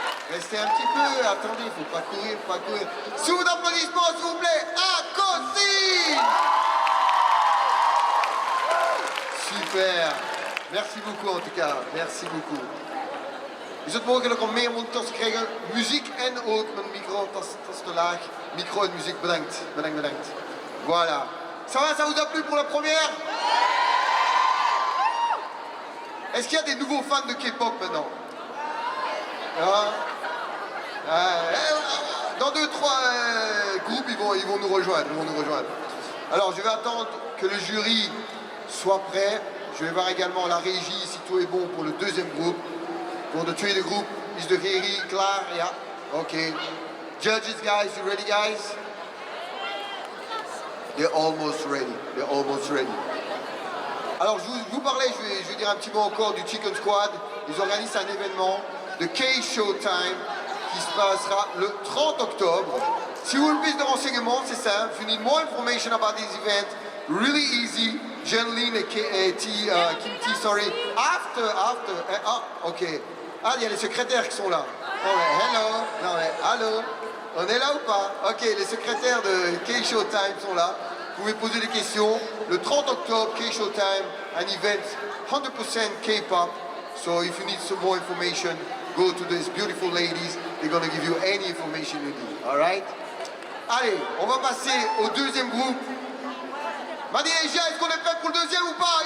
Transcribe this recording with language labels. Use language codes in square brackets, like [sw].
[fr] Restez un petit peu, attendez, il faut pas courir, faut pas courir. Sous d'applaudissements, s'il vous plaît, Akosi! Super. Merci beaucoup en tout cas, merci beaucoup. [nl] Is het mogelijk om meer monitors te krijgen? Muziek en ook mijn micro, dat is te laag. Micro en muziek, bedankt, bedankt, bedankt. [fr] Voilà. Ça va, ça vous a plu pour la première? Est-ce qu'il y a des nouveaux fans de K-pop maintenant? Dans 2-3 groupes, ils vont nous rejoindre, Alors, je vais attendre que le jury soit prêt. Je vais voir également la régie, si tout est bon pour le deuxième groupe. [nl] Pour de tweede groep is de regie klaar? Ja, oké. [en] Judges, guys, you ready, guys? They're almost ready. They're almost ready. [fr] Alors, je vous parlais, je vais dire un petit mot encore du Chicken Squad. Ils organisent un événement de K-Showtime qui se passera le 30 octobre. Si vous voulez plus de renseignements, c'est simple. [en] If you need more information about this event, really easy. [fr] Jeanline et Kim T, sorry. After, ok. Ah, il y a les secrétaires qui sont là. Oh, hello. Allô? On est là ou pas? Ok, les secrétaires de K-Showtime sont là. Vous pouvez poser des questions. Le 30 octobre, K-Showtime, [en] an event 100% K-pop. So if you need some more information, go to these beautiful ladies. They're gonna give you any information you need. Alright? [fr] Allez, on va passer au deuxième groupe. Madinejia, est-ce qu'on est prêt pour le deuxième ou pas?